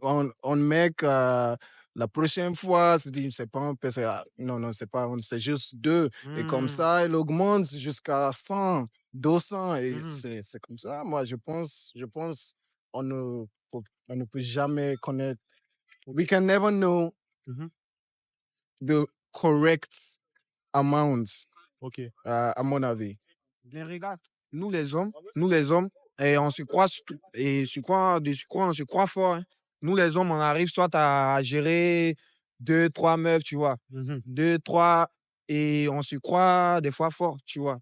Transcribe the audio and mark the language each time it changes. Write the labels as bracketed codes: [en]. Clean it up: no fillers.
[fr] On met que la prochaine fois, tu dis c'est pas une personne. Ah, non, non, c'est pas, c'est juste deux. Et comme ça, elle augmente jusqu'à 100, 200. Et c'est comme ça. Moi, je pense, on ne peut jamais connaître. [en] We can never know the correct amount, [fr] Ok. à mon avis. Mais regarde, nous les hommes, et on se croit, et on se croit fort. Hein. Nous les hommes, on arrive soit à gérer deux, trois meufs, tu vois. Deux, trois, et on se croit des fois fort, tu vois.